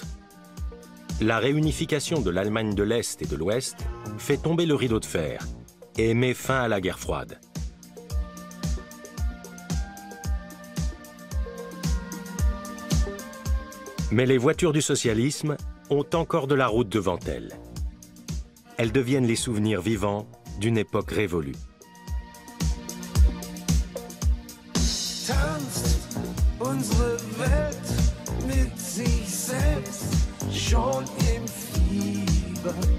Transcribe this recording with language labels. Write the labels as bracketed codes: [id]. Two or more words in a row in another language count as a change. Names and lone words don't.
[fr] La réunification de l'Allemagne de l'Est et de l'Ouest fait tomber le rideau de fer et met fin à la guerre froide. Mais les voitures du socialisme ont encore de la route devant elles. Elles deviennent les souvenirs vivants d'une époque révolue. [de] Tanzt unsere Welt mit sich selbst schon im Fieber.